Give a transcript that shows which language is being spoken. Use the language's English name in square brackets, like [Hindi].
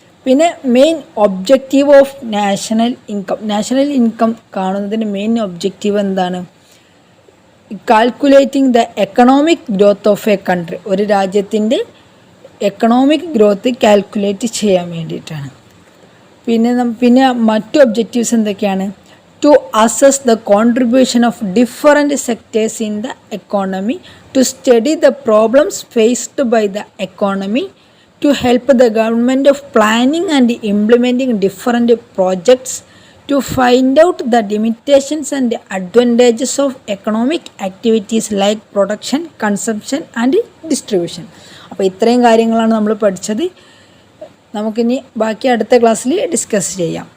[Malayalam] പിന്നെ main objective of national income കാണുന്നതിന് main objective എന്താണ്? [English] Calculating the economic growth of a country. [Malayalam] ഒരു രാജ്യത്തിൻ്റെ എക്കണോമിക് ഗ്രോത്ത് കാൽക്കുലേറ്റ് ചെയ്യാൻ വേണ്ടിയിട്ടാണ്. പിന്നെ മറ്റു ഒബ്ജക്റ്റീവ്സ് എന്തൊക്കെയാണ്? [English] to assess the contribution of different sectors in the economy, to study the problems faced by the economy, to help the government of planning and implementing different projects, to find out the limitations and advantages of economic activities like production, consumption and distribution. [Malayalam] അപ്പോൾ ഇത്രയും കാര്യങ്ങളാണ് നമ്മൾ പഠിച്ചത്. നമുക്കിനി ബാക്കി അടുത്ത ക്ലാസ്സിൽ discuss ചെയ്യാം.